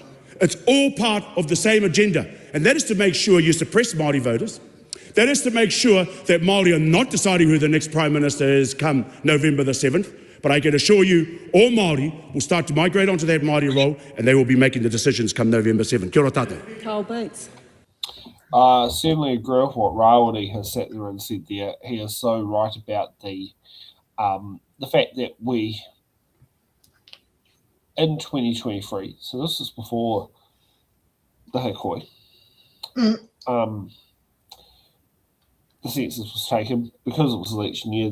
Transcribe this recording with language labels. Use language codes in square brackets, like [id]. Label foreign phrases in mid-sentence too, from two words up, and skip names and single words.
[en] It's all part of the same agenda. And that is to make sure you suppress Māori voters. That is to make sure that Māori are not deciding who the next Prime Minister is come November the 7th. But I can assure you, all Māori will start to migrate onto that Māori role and they will be making the decisions come November 7th. [mi] Kia ora tātou. [en] Carl Bates. Certainly agree with what Rawari has sat there and said there. He is so right about the fact that we, in 2023, so this is before the Hikoi, the census was taken because it was election year.